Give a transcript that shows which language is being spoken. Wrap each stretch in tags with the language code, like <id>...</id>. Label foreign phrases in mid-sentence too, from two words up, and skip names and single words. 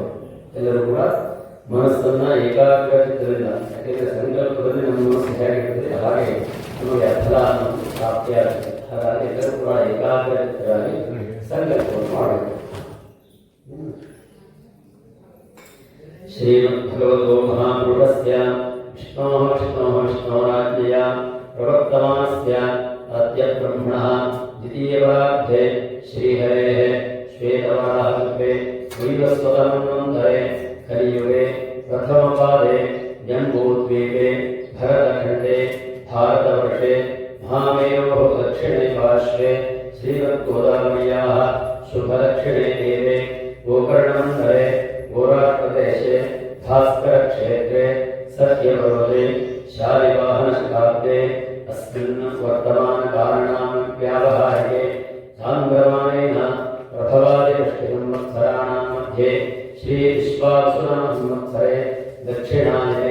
<kn>ಎಲ್ಲರೂ ಕೂಡ ಮನಸ್ಸನ್ನ ಏಕಾಗ್ರಚಿತ್ತದಿಂದ, ಯಾಕೆಂದರೆ ಸಂಕಲ್ಪದಲ್ಲಿ ನಮ್ಮ ಮನಸ್ಸು ಹೇಗಿರ್ತದೆ ಹಾಗೆ ನಮಗೆ ಫಲ ಪ್ರಾಪ್ತಿಯಾಗುತ್ತೆ. ಹಾಗಾಗಿ ಎಲ್ಲರೂ ಕೂಡ ಏಕಾಗ್ರಚಿತ್ತರಾಗಿ ಸಂಕಲ್ಪವನ್ನು ಮಾಡಬೇಕು.</kn> <sa>ಶ್ರೀಮದ್ಭಗವತೋ ಮಹಾಪುರುಷಸ್ಯ ವಿಷ್ಣೋರಾಜ್ಞೆಯ ಪ್ರವರ್ತಮಾನಸ್ಯ ಅದ್ಯ ಬ್ರಹ್ಮಣಃ ದ್ವಿತೀಯವರಾಬ್ಧೆ ಶ್ರೀಹರೇಃ ಶ್ವೇತವರಾಹಕಲ್ಪೆ ವೈವಸ್ವತಮನ್ವಂತರೆ ಕಲಿಯುಗೆ ಪ್ರಥಮಪಾದೆ ಜಂಬೂದ್ವೀಪೆ ಭರತಖಂಡೆ ಭಾರತवर्षे महामेरोः दक्षिणे पार्श्वे श्रीमद्गोदावर्याः शुभदक्षिणे देवे गोकर्णमण्डले गोराप्रदेशे भास्करक्षेत्रे सत्यपर्वते शालिवाहनशताब्दे अस्मिन् वर्तमानकालनामव्यावहारिके चान्द्रमानेन प्रभवादिवृष्टिसंवत्सराणां मध्ये श्रीविश्वावसुनामसंवत्सरे दक्षिणायने</sa>